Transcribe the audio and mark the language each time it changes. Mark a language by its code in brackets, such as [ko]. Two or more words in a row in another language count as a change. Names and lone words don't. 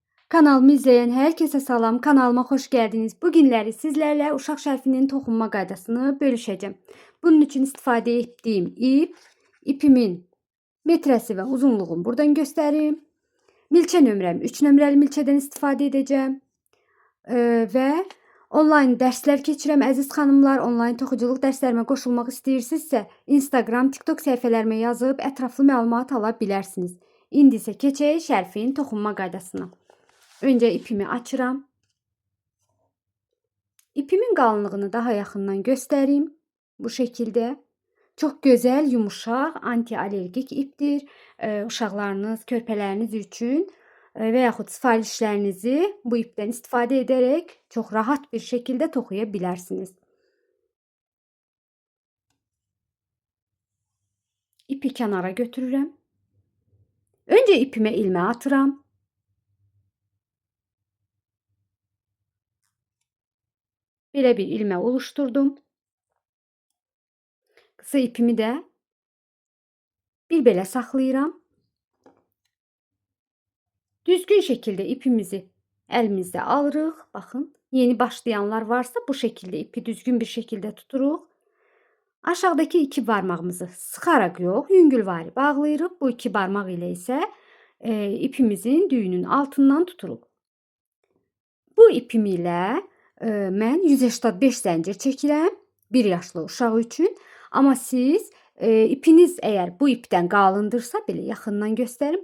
[tr] Kanalımı izleyen herkese salam, kanalıma hoş geldiniz. Bugünleri sizlerle [az] uşaq şərfinin toxunma qaydasını bölüşeceğim. [tr] Bunun için istifade ettiğim ipimin metresi ve uzunluğunu buradan göstereyim. [az] Milçə nömrəm 3 nömrəli milçədən istifadə edəcəm. Və online dərslər keçirəm əziz xanımlar. Online toxuculuq dərslərimə qoşulmaq istəyirsinizsə, Instagram, TikTok səhifələrimə yazıb ətraflı məlumat ala bilərsiniz. İndi isə keçək şərfin toxunma qaydasına. Önce ipimi açıram. [tr] İpimin kalınlığını daha yakından göstereyim. Bu şekilde. Çok güzel, [az] yumuşaq, anti-alergik ipdir. Uşaqlarınız, körpələriniz üçün və yaxud sifarişlərinizi bu ipdən istifadə edərək çox rahat bir şekilde toxuya bilərsiniz. İpi kənara götürürəm. Önce ipime ilmə atıram. Belə bir ilmə oluşturdum. Kısa ipimi de bir belə saxlayıram. Düzgün şekilde ipimizi elimizde alırıq. [tr] Bakın, yeni başlayanlar varsa bu şekilde ipi düzgün bir şekilde tuturuq. [az] Aşağıdaki iki barmağımızı sıxaraq yox, yüngülvari bağlayırıq. Bu iki barmaq ilə isə ipimizin düyünün altından tuturuq. Bu ipim ilə mən 185 zəncir çəkirəm 1 yaşlı uşaq üçün. Amma siz ipiniz eğer bu ipten qalındırsa, belə yaxından göstərim.